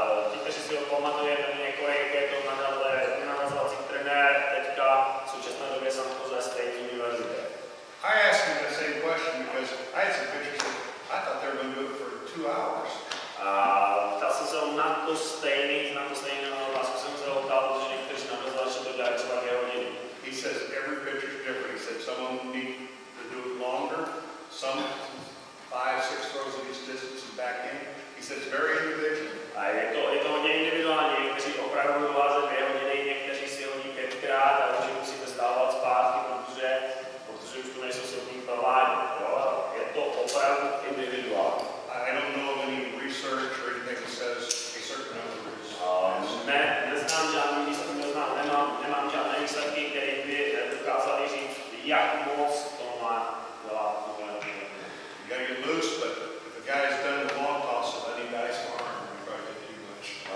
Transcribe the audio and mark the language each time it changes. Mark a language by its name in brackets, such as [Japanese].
[Czech] Ti, kteří si ho pamatujete, několik je to nahrazovací trenér, teďka v současné době San Jose State University. [English] I asked him the same question because I had some pitchers that I thought they were going to do it for 2 hours. [Czech] Ptal jsem se ho na to stejný otázku jsem se ho ptal, protože někteří nahrazovači to dělají třeba 2 hodiny. [English] He says every pitcher's different. He said some of them need to do it longer, some 5, 6 throws at each distance and back in. He says very individual. [Czech] A je to hodně individuální, někteří opravdu budou házet 2 hodiny, někteří si hodí 5krát a takže musíte stávat zpátky, protože už to nejsou schopní provádět. Je to opravdu individuální. [English] I don't know of any research or anything that says a certain number is. [Czech] Neznám žádný výsledky, nemám žádné výsledky, které by dokázaly říct, jak moc to má dělat. [English] You gotta get loose, but if a guy's done with long tosses, any guy's arm, you probably get too much.